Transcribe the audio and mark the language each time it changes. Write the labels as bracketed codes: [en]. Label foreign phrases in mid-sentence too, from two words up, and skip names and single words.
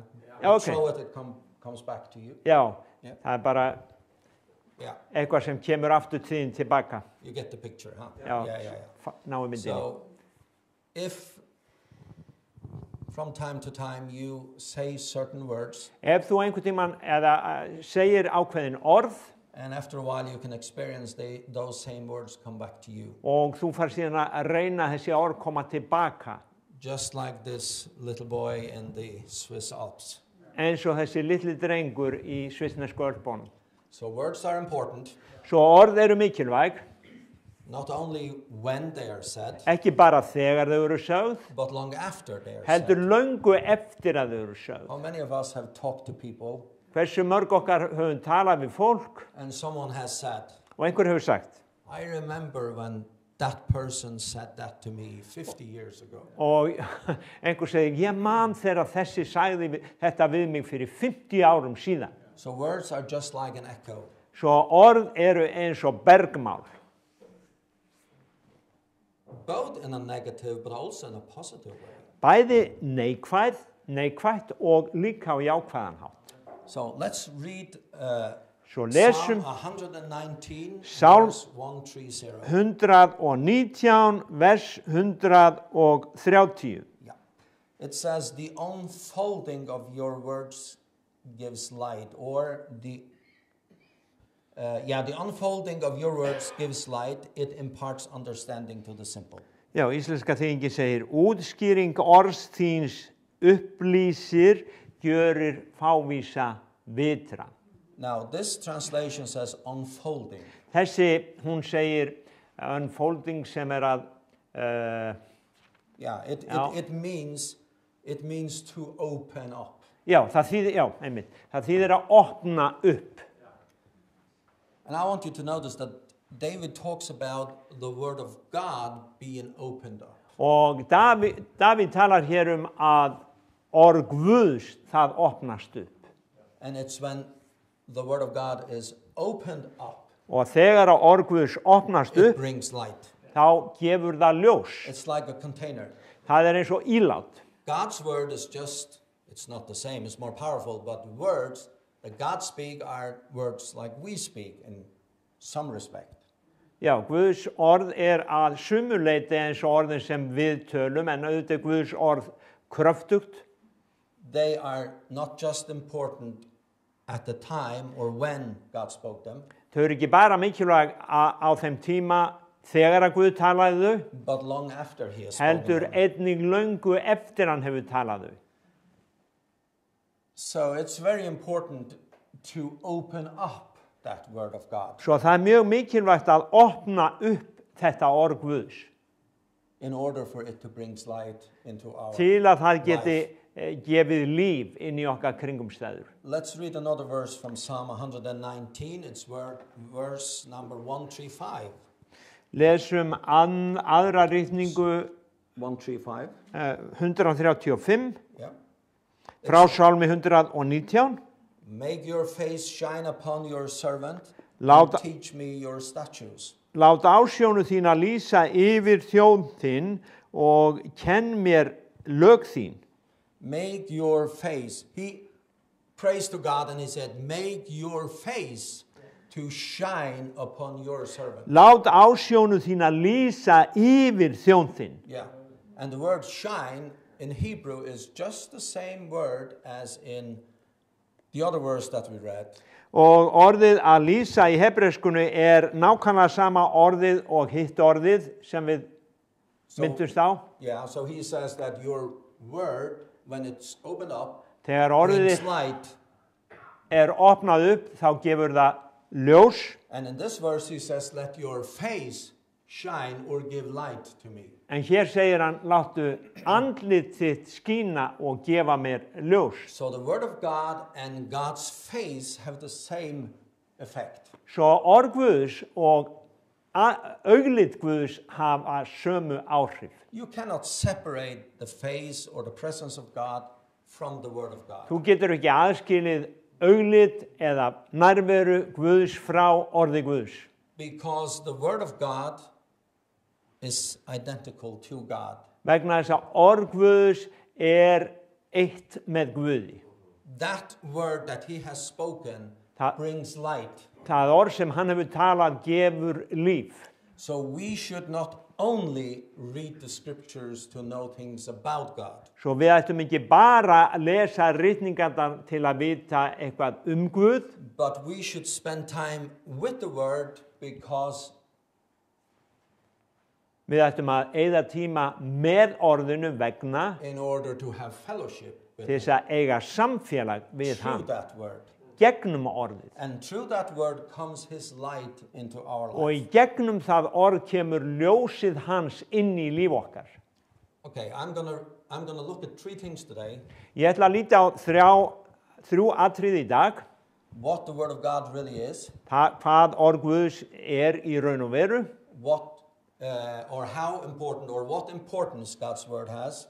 [en] Yeah, okay. Throw it, comes back to you. [is] Já, [en] Yeah. [is] það er bara [en] Yeah, [is] eitthvað sem kemur aftur til þín tilbaka. [en] you get the picture, huh? [is] Já, [en] Yeah. [is] náum myndinni. [en] So, if from time to time you say certain words, [is] Ef þú einhvern tímann eða segir ákveðin orð [en] and after a while you can experience those same words come back to you. [is] og þú far síðan að reyna þessi orð koma tilbaka, [en] Just like this little boy in the Swiss Alps. [is] eins og þessi litli drengur í svissnesku Ölpunum. [en] So words are important, [is] Svo orð eru mikilvæg, [en] not only when they are said, [is] ekki bara þegar þau eru sögð, [en] but long after they are [is] heldur [en] said. [is] löngu eftir að þau eru sögð. [en] How many of us have talked to people [is] Hversu mörg okkar höfum talað við fólk [en] and someone has said, [is] og einhver hefur sagt, [en] I remember when that person said that to me 50 years ago. [is] og einhver segir, ég man þegar þessi sagði þetta við mig fyrir 50 árum síðan. [en] So words are just like an echo. [is] Svo orð eru eins og bergmál. [en] Both in a negative but also in a positive way. [is] Bæði neikvætt og líka á jákvæðan hátt. [en] So let's read [is] Svo [en] Psalm [is] lesum 119, [en] Psalm verse 130. [is] 119, vers 130. [en] Yeah. It says, the unfolding of your words gives light, or the unfolding of your words gives light, it imparts understanding to the simple. [is] Já, íslenska þýðingin segir, útskýring orðs þíns upplýsir, gjörir fávísa vitra. [en] Now, this translation says unfolding. [is] Þessi, hún segir unfolding sem að, [en] Yeah, [is] Já. [en] it means to open up. [is] já, einmitt, það þýðir að opna upp. [en] And I want you to notice that David talks about the word of God being opened up. [is] Og David talar hér að orð Guðs, það opnast upp. [en] And it's when the word of God is opened up, [is] Og þegar að orð Guðs opnast [en] it [is] upp, [en] brings light. [is] þá gefur það ljós. [en] It's like a container. [is] Það eins og ílát. [en] God's word is just, it's not the same, it's more powerful, but words that God speak are words like we speak in some respect. [is] Já, Guðs orð að sumuleyti eins og orðin sem við tölum, en auðvitað Guðs orð kröftugt. [en] They are not just important at the time or when God spoke them, [is] Þau eru ekki bara mikilvæg á þeim tíma þegar að Guð talaði þau, [en] but long after he has spoken [is] heldur [en] them. [is] einnig löngu eftir hann hefur talað þau. [en] So it's very important to open up that word of God [is] Svo það mjög mikilvægt að opna upp þetta orð Guðs [en] in order for it to bring light into our [is] til að það geti [en] life. [is] gefið líf inn í okkar kringumstæður. [en] Let's read another verse from Psalm 119. It's verse number 135. [is] Lesum aðra ritningu 135. 135 [en] Yeah. [is] frá Sálmi 119. [en] Make your face shine upon your servant [is] Lát- [en] and teach me your statutes. [is] Lát ásjónu þína lýsa yfir þjóð þinn og kenn mér lög þín. [en] Make your face. He prays to God and he said, make your face to shine upon your servant. [is] Lát ásjónu þína lýsa yfir þjóð þinn. [en] Yeah. And the word shine in Hebrew is just the same word as in the other verse that we read. [is] Og orðið að lýsa í hebreiskunni nákvæmlega sama orðið og hitt orðið sem við myndumst á. [en] Yeah, so he says that your word, when it's opened up, [is] Þegar [en] brings [is] orðið [en] light. [is] opnað upp, þá gefur það ljós. [en] And in this verse he says, let your face shine or give light to me. [is] En hér segir hann, láttu andlit þitt skína og gefa mér ljós. [en] So the word of God and God's face have the same effect. [is] Svo orð Guðs og augliti Guðs hafa sömu áhrif. [en] You cannot separate the face or the presence of God from the word of God. [is] Þú getur ekki aðskilið auglit eða nærveru Guðs frá orði Guðs. [en] Because the word of God is identical to God. [is] Vegna þess að orð Guðs eitt með Guði. [en] That word that he has spoken brings light. [is] Það orð sem hann hefur talað gefur líf. [en] So we should not only read the scriptures to know things about God. [is] Svo við ættum ekki bara að lesa ritningarnar til að vita eitthvað Guð, [en] But we should spend time with the word because [is] við ættum að eyða tíma með orðinu vegna [en] in order to have fellowship with [is] til þess að eiga samfélag við [en] through [is] hann [en] that word. [is] gegnum orðið. [en] And through that word comes his light into our [is] Og í [en] life. [is] gegnum það orð kemur ljósið hans inn í líf okkar. [en] Okay, I'm gonna look at three things today. [is] Ég ætla að líta á þrjú atriði í dag. [en] What the word of God really is, [is] Hvað orð Guðs í raun og veru [en] what or how important or what importance God's word has,